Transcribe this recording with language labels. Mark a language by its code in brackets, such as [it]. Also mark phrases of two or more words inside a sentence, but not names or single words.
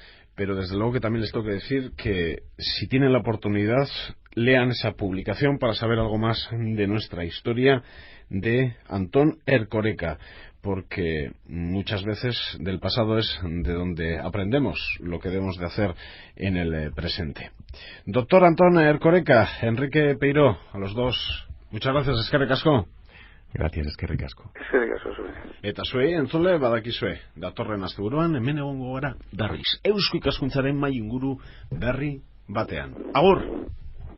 [es] Pero desde luego que también les tengo que decir que si tienen la oportunidad, lean esa publicación para saber algo más de nuestra historia de Antón Erkoreka, porque muchas veces del pasado es de donde aprendemos lo que debemos de hacer en el presente. Doctor Antón Erkoreka, Enrique Peiró, a los dos, muchas gracias, [eu] eskerrik asko. Gracias, eskerrik asko. Eskerrik asko zure. Eta zuei, entzule, badakizue, datorren asteburuan hemen egongo gara berriz. Eusko ikaskuntzaren mai inguru berri batean. Agur!